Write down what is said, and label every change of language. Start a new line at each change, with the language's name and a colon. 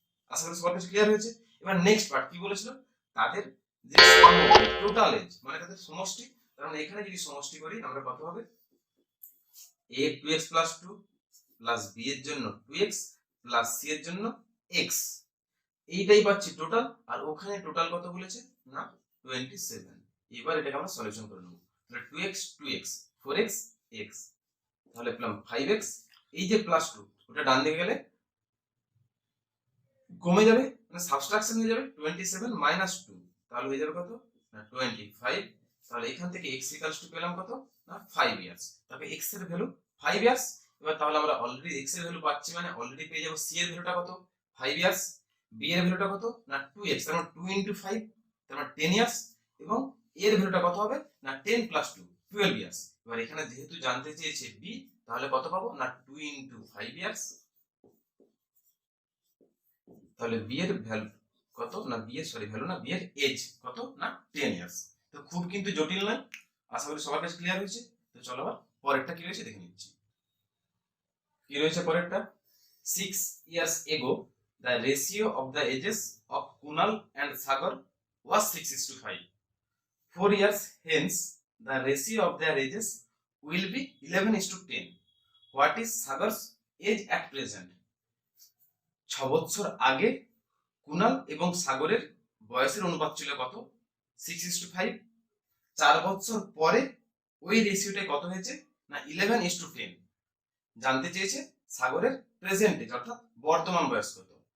Bangla: আশা করি সবার কাছে ক্লিয়ার হয়েছে। এবার নেক্সট পার্ট কি বলেছিল, তাদের যে টোটাল এজ, মানে তাদের সমষ্টি। তার মানে এখানে যদি সমষ্টি করি আমরা কত হবে, a 2x + 2 প্লাস b এর জন্য 2x প্লাস c এর জন্য x, এইটাই পাচ্ছি টোটাল। আর ওখানে টোটাল কত বলেছে, না 27। এবার এটাকে আমরা সলিউশন করে নেব। তাহলে 2x 2x 4x x, তাহলে পেলাম 5x। এই যে +2 ওটা ডান দিকে গেলে কমে যাবে, মানে সাবট্রাকশন হয়ে যাবে, 27 - 2, তাহলে হয়ে যাবে কত, না 25। তাহলে এখান থেকে x = পেলাম কত, না 5 ইয়ার্স। তারপরে x এর ভ্যালু 5 ইয়ার্স। এবার তাহলে আমরা অলরেডি x এর ভ্যালু পাচ্ছি, মানে অলরেডি পেয়ে যাব c এর ভ্যালুটা কত, 5 ইয়ার্স, b এর ভ্যালুটা কত, না 2x, তার মানে 2 * 5, তার মানে 10 ইয়ার্স, এবং এর ভ্যালুটা কত হবে, না 10 + 2 12 ইয়ার্স। এবার এখানে যেহেতু জানতে চেয়েছে b, তাহলে কত পাবো, না 2 * 5 ইয়ার্স। তাহলে বি এর ভ্যালু কত, না বি এর ভ্যালু না বি এর এজ কত, না 10 ইয়ার্স। তো খুব কিন্তু জটিল নয়, আশা করি সবার কাছে ক্লিয়ার হয়েছে। তো চলো আবার পরেরটা কি রয়েছে দেখে নিচ্ছি। কি রয়েছে পরেরটা,
English: 6 years ago the ratio of the ages of Kunal and Sagar was 6:5. 4 years hence the ratio of their ages will be 11:10. What is Sagar's age at present?
Bangla: 6 বছর আগে কুনাল এবং সাগরের বয়সের অনুপাত ছিল কত, 6:5। 4 বছর পরে ওই রেশিওটা কত হয়েছে, না 11:10। জানতে চেয়েছে সাগরের প্রেজেন্ট এজ, অর্থাৎ বর্তমান বয়স কত।